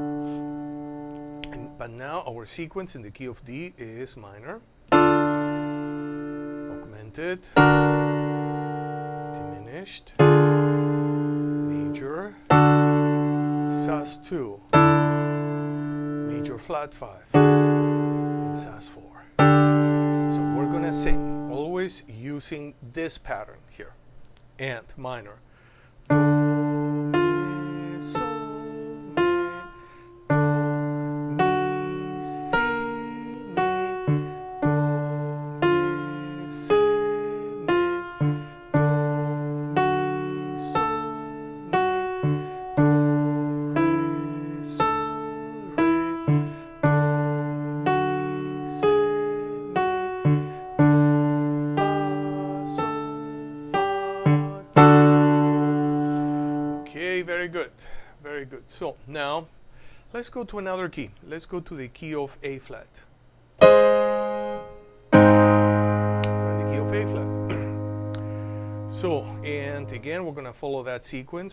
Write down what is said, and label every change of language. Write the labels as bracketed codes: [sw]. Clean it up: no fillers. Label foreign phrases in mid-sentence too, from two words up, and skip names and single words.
[en] But now our sequence in the key of D is minor, augmented, diminished, major, sus2, major flat 5, and sus4. So we're gonna sing always using this pattern here, and minor. Do, mi, sol, mi, do, mi, si, mi, do, mi, si, mi, do, mi, sol, mi, do, re, sol, re, do, mi, si, mi, do, fa, sol, fa, do. Okay, very good, very good. So now let's go to another key. Let's go to the key of A flat. We're in the key of A flat. So, and again, we're gonna follow that sequence.